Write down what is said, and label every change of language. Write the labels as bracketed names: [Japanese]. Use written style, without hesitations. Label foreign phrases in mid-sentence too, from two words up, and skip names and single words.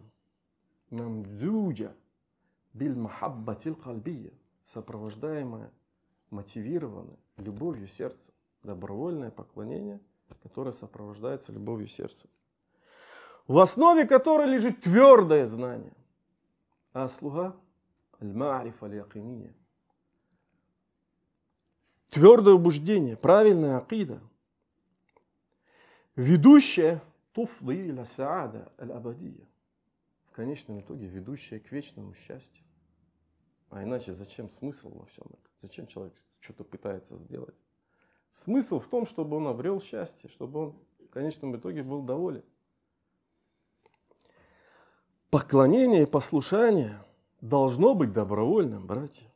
[Arabic] ممزوجة بالمحبة القلبية. [Russian] Сопровождаемое, мотивированное любовью сердца. Добровольное поклонение, которое сопровождается любовью сердца. В основе которой лежит твердое знание. [Arabic] أصلها المعرفة اليقينية. [Russian] Твердое убеждение, правильная акида, ведущая [Arabic] تفضي إلى السعادة الأبدية. [Russian] В конечном итоге ведущая к вечному счастью. А иначе зачем смысл во всем этом? Зачем человек что-то пытается сделать? Смысл в том, чтобы он обрел счастье, чтобы он в конечном итоге был доволен. Поклонение и послушание должно быть добровольным, братья.